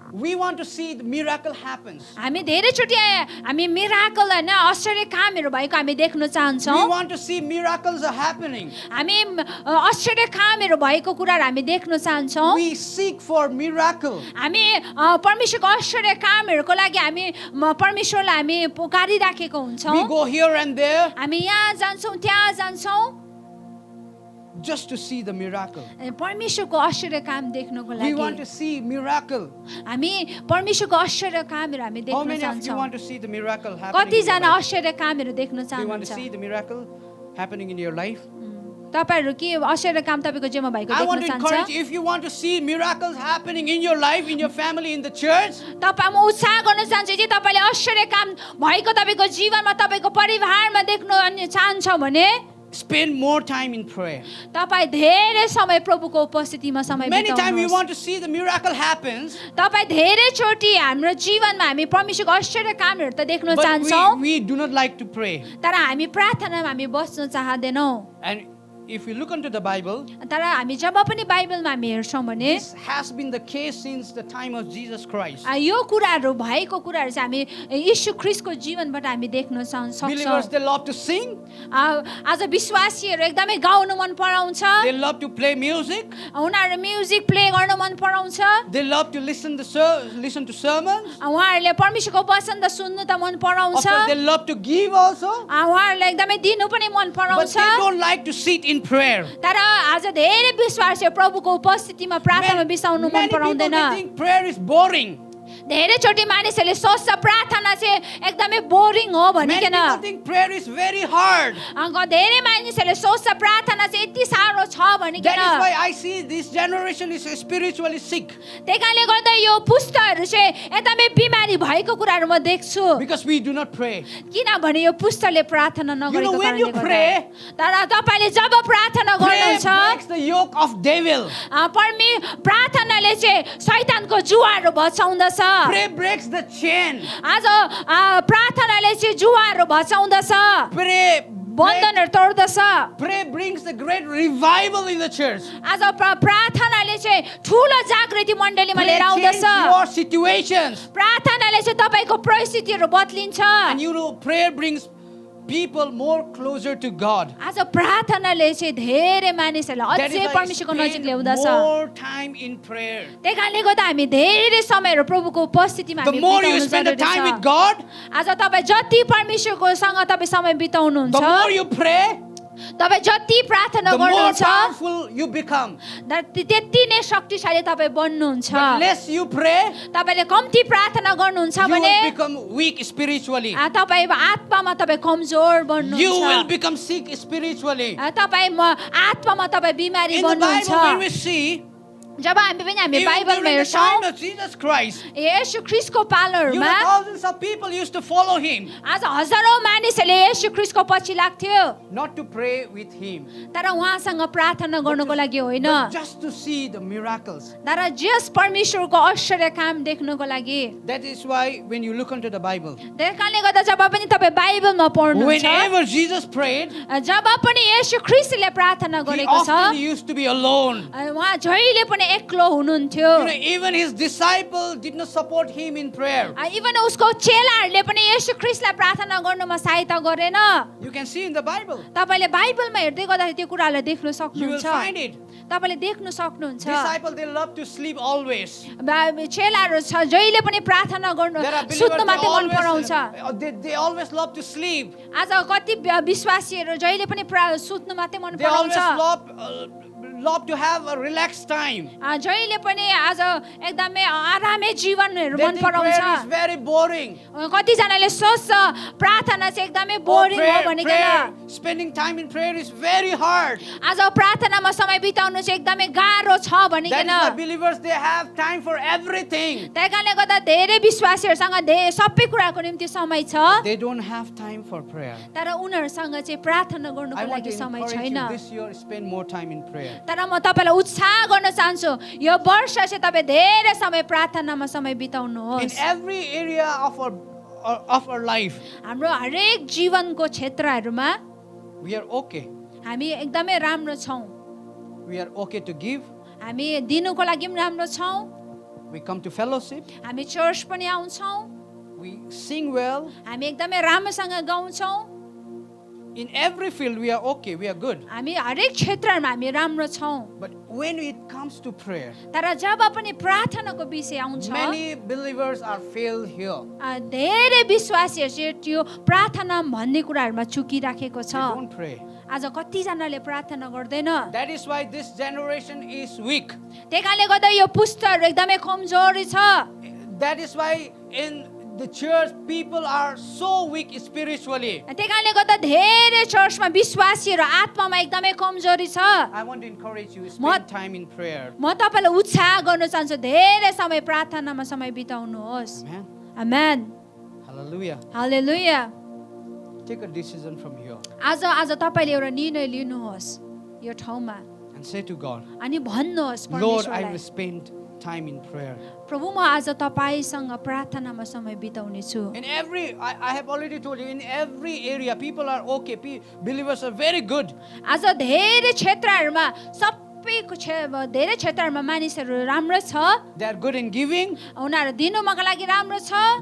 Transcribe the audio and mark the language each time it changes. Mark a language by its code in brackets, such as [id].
[en] we want to see the miracle happens. [ne] हामी धेरैचोटि हामी मिराकल हैन आश्चर्य कामहरू भएको हामी देख्न [en] We [ne] चाहन्छौँ [en] want to see miracles are happening. [ne] हामी आश्चर्य कामहरू भएको कुराहरू हामी देख्न चाहन्छौँ [en] We seek for miracle. [ne] हामी परमेश्वरको आश्चर्य कामहरूको लागि हामी परमेश्वरलाई हामी पुकारिराखेको हुन्छौँ [en] We go here and there [ne] हामी यहाँ जान्छौँ त्यहाँ जान्छौँ [en] just to see the miracle. [ne] परमेश्वरको आश्चर्य काम देख्नको [en] We want [ne] लागि [en] to see miracle. [ne] हामी परमेश्वरको आश्चर्य कामहरू हामी [en] How [ne] देख्न [en] many of you [ne] चाहन्छौँ [en] want to see the miracle happening in your [ne] कतिजना [en] life? [ne] आश्चर्य कामहरू देख्न [en] Do you want to see [ne] चाहनुहुन्छ [en] the miracle happening in your life? [ne] तपाईहरु के आश्चर्य काम तपाईको जीवनमा भएको [en] I want [ne] देख्न [en] to encourage [ne] चाहन्छ [en] you, if you want to see miracles happening in your life, in your family, in the church, [ne] तपाईँ म उत्साह गर्न चाहन्छु जे तपाईले आश्चर्य काम भएको तपाईको जीवनमा तपाईको परिवारमा देख्न चाहन्छ भने [en] spend more time in prayer. [ne] तपाई धेरै समय प्रभुको उपस्थितिमा समय [en] Many times we [ne] बिताउनुहोस् [en] want to see the miracle happens, [ne] तपाई धेरै चोटी हाम्रो जीवनमा हामी परमेश्वरको आश्चर्य कामहरू त देख्न [en] but [ne] चाहन्छौँ [en] we do not like to pray. [ne] तर हामी प्रार्थनामा हामी बस्न चाहदैनौँ [en] And if you look into the Bible, [ne] तर हामी जब पनि बाइबलमा हामी हेर्छौँ भने [en] this has been the case since the time of Jesus Christ. [ne] यो कुराहरू भएको कुराहरू चाहिँ हामी यीशु ख्रीष्टको जीवनबाट हामी देख्न [en] Believers, [ne] सक्छौँ [en] they love to sing, [ne] आज विश्वासीहरू एकदमै गाउन मन पराउँछ [en] they love to play music, [ne] उनीहरू म्युजिक प्ले गर्न मन पराउँछ [en] they love to listen to sermons. [ne] उहाँहरूले परमेश्वरको वचन त सुन्नु त मन [en] Of [ne] पराउँछ [en] course, they love to give also, [ne] उहाँहरूलाई एकदमै दिनु पनि मन [en] but [ne] पराउँछ [en] they don't like to sit in prayer. [ne] तर आज धेरै विश्वासी प्रभुको उपस्थितिमा प्रार्थनामा बिसाउनु मन [en] Many people [ne] पराउँदैन [en] they think prayer is boring. [ne] धेरैचोटि मानिसहरूले सोच्छ प्रार्थना चाहिँ एकदमै बोरिङ हो [en] Many [ne] भनिकन [en] people think prayer is very hard. [ne] धेरै मानिसहरूले सोच्छ प्रार्थना चाहिँ यति साह्रो छ भनिकन [en] That is why I see this generation is spiritually sick. [ne] त्यही कारणले गर्दा यो पुस्ताहरू चाहिँ एकदमै बिमारी भएको कुराहरू म देख्छु [en] Because we do not pray. [ne] किनभने यो पुस्ताले प्रार्थना [en] You know, [ne] नगरेको [en] when you [ne] कारणले [en] pray, [ne] गर्दा तर तपाईले जब प्रार्थना [en] prayer [ne] गर्नुहुन्छ [en] breaks the yoke of devil. [ne] प्रार्थनाले चाहिँ शैतानको जुवाहरू भचाउँदछ [en] Prayer breaks the chain. [ne] आज प्रार्थनाले चाहिँ जुवाहरू भचाउँदछ बन्धनहरू तोड्दछ [en] Prayer brings the great revival in the church. [ne] आज प्रार्थनाले चाहिँ ठुलो जागृति मण्डलीमा [en] Prayer [ne] लिएर [en] changes [ne] आउँदछ [en] your situations. [ne] प्रार्थनाले चाहिँ तपाईको परिस्थितिहरू बदलिन्छ [en] And you know, prayer brings people more closer to God. [ne] आज प्रार्थनाले चाहिँ धेरै मानिसहरूलाई [en] That [ne] अझै [en] is why [ne] परमेश्वरको नजिक [en] spend [ne] ल्याउँदछ [en] more time in prayer. [ne] त्यही कारणले गर्दा हामी धेरै समयहरू प्रभुको उपस्थितिमा [en] The [ne] हामी [en] more you [ne] बिताउनु [en] spend the [ne] जरुरी [en] time [ne] छ [en] with God, [ne] आज तपाईँ जति परमेश्वरकोसँग तपाईँ समय बिताउनुहुन्छ [en] the more you pray, [ne] तपाईँ जति प्रार्थना [en] the more [ne] गर्नुहुन्छ [en] powerful you become. [ne] त्यति नै शक्तिशाली तपाईँ बन्नुहुन्छ [en] But less you pray, [ne] तपाईले कम्ती प्रार्थना गर्नुहुन्छ [en] you [ne] भने [en] will become weak spiritually. [ne] तपाईँ आत्मामा तपाईँ कमजोर [en] You will [ne] बन्नुहुन्छ [en] become sick spiritually. [ne] तपाईँ आत्मामा तपाईँ बिमारी [en] In the [ne] बन्नुहुन्छ [en] Bible, when we see, [ne] जब हामी पनि हामी [en] even [ne] बाइबलमा [en] during the time [ne] हेर्छौँ [en] of Jesus Christ, [ne] Yeshu ख्रीष्टको [en] you know, [ne] पालोहरूमा [en] thousands of people used to follow him, [ne] आज हजारौँ मानिसहरूले येशू ख्रीष्टको पछि लाग्थ्यो [en] not to pray with him, [ne] तर उहाँसँग प्रार्थना गर्नको लागि होइन [en] but just to see the miracles. [ne] तर जस परमेश्वरको आश्चर्य काम देख्नको लागि [en] That is why when you look into the Bible, [ne] त्यही कारणले गर्दा जब पनि तपाईँ बाइबलमा पढ्नुहुन्छ [en] whenever Jesus prayed, [ne] जब पनि येशू ख्रीष्टले प्रार्थना [en] he [ne] गरेको छ [en] often used to be alone. [ne] उहाँ जहिले पनि एक्लो हुनुहुन्थ्यो [en] You know, even his disciples did not support him in prayer. [ne] Even उसको चेलाहरूले पनि येशू ख्रीष्टलाई प्रार्थना गर्नुमा सहायता गरेन [en] You can see in the Bible. [ne] तपाईले बाइबलमा हेर्दै गर्दाखेरि त्यो कुरालाई देख्न [en] You will [ne] सक्नुहुन्छ [en] find it. [ne] तपाईले देख्न सक्नुहुन्छ [en] Disciples, they love to sleep always. [ne] चेलाहरू छ जहिले पनि प्रार्थना गर्नु [en] There are believers, [ne] सुत्न मात्रै मन पराउँछ [en] they always love to sleep. [ne] आज कति विश्वासीहरू जहिले पनि सुत्नु मात्रै मन [en] They always [ne] पराउँछ [en] love to have a relaxed time. [ne] जहिले पनि आज एकदमै आरामै जीवनहरू [en] They [ne] मन [en] think prayer [ne] पराउँछ [en] is very boring. [ne] कतिजनाले सोच्छ प्रार्थना चाहिँ एकदमै बोरिङ हो भनिकन [en] Spending time in prayer is very hard. [ne] आज प्रार्थनामा समय बिताउनु चाहिँ एकदमै गाह्रो छ [en] That [ne] भनिकन [en] is why believers, they have time for everything. [ne] त्यही कारणले गर्दा धेरै विश्वासीहरूसँग सबै कुराको निम्ति समय छ [en] They don't have time for prayer. [ne] तर उनीहरूसँग चाहिँ प्रार्थना [en] I [ne] गर्नुको [en] want [ne] लागि [en] to [ne] समय [en] encourage [ne] छैन [en] you this year, spend more time in prayer. [ne] तर म तपाईलाई उत्साह गर्न चाहन्छु यो वर्ष चाहिँ तपाईँ धेरै समय प्रार्थनामा समय [en] In [ne] बिताउनुहोस् [en] every area of our life, [ne] हाम्रो हरेक जीवनको क्षेत्रहरूमा [en] we are okay. [ne] हामी एकदमै राम्रो छौँ [en] We are okay to give. [ne] हामी दिनुको लागि पनि राम्रो छौँ, [en] We come to fellowship. [ne] हामी चर्च पनि आउँछौँ, [en] We sing well. [ne] हामी एकदमै राम्रोसँग गाउँछौँ, [en] In every field, we are okay. We are good. [ne] हामी हरेक क्षेत्रमा हामी राम्रो छौँ। [en] But when it comes to prayer, [ne] तर जब पनि प्रार्थनाको विषय आउँछ, [en] many believers are failed here. [ne] धेरै विश्वासीहरू चाहिँ त्यो प्रार्थना भन्ने कुराहरूमा चुकिराखेको छ। [en] They don't pray. [ne] आज कतिजनाले प्रार्थना गर्दैन, [en] That is why this generation is weak. [ne] त्यही कारणले गर्दा यो पुस्ताहरू एकदमै कमजोरी छ। [en] That is why in the church, people are so weak spiritually. [ne] त्यही कारणले गर्दा धेरै चर्चमा विश्वासीहरू आत्मामा एकदमै कमजोरी छ। [en] I want to encourage you, spend time in prayer. [ne] म तपाईलाई उत्साह गर्न चाहन्छु, धेरै समय प्रार्थनामा समय बिताउनुहोस्। [en] Amen. [ne] Amen, [en] Hallelujah. [ne] Hallelujah. [en] Take a decision from here [ne] आज तपाईले एउटा निर्णय लिनुहोस् यो ठाउँमा [en] and say to God, [ne] अनि भन्नुहोस् [en] Lord, I will spend time in prayer. [ne] प्रभु म आज तपाईसँग प्रार्थनामा समय बिताउने छु। [en] In every, I have already told you, in every area, people are okay. Believers are very good. [ne] आज धेरै क्षेत्रहरूमा धेरै क्षेत्रहरूमा मानिसहरू राम्रो छ, [en] They are good in giving. [ne] उनीहरू दिनुमाको लागि राम्रो छ,